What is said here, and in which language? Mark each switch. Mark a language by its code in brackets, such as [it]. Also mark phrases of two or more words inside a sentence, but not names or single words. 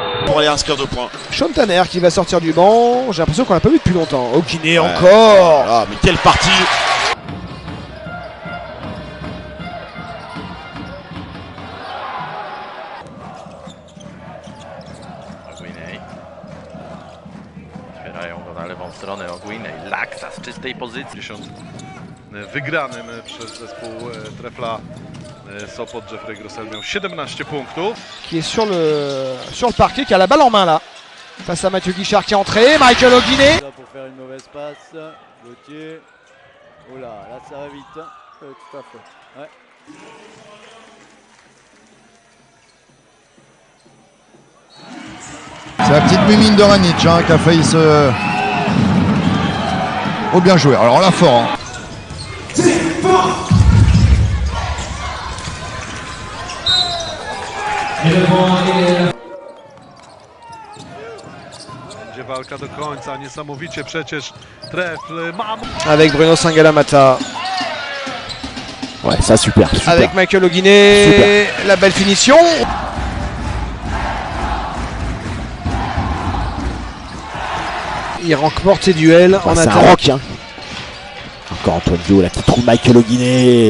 [fr] pour aller inscrire 2 points. Sean Tanner qui va sortir du banc. J'ai l'impression qu'on l'a pas vu depuis longtemps. Guinée encore. Ah, mais quelle partie! [pl] Ogwinej. Otwierają go na lewą stronę. Ogwinej. Laksa z czystej pozycji. Wygranym przez zespół Trefla Sopot. Jeffrey Grossel miał 17 punktów. [fr] Qui est sur le parquet, qui a la balle en main là. Face à Mathieu Guichard qui est entré. Michael O'Guinney. Pour faire une mauvaise passe. Gauthier. Oh là, là ça va vite. Tout à fait. Ouais. C'est la petite mumine de Ranić qui a failli se... Oh bien joué, alors là fort. [pl] Będzie walka do końca, niesamowicie przecież Trefl ma... [fr] Avec Bruno Sangalamata. Ouais, ça super. Avec Michael O'Guinney. Super. La belle finition. Il remporte ses duels en C'est un attaque. rock. Hein. Encore Antoine Dio là qui trouve Michael O'Guinney.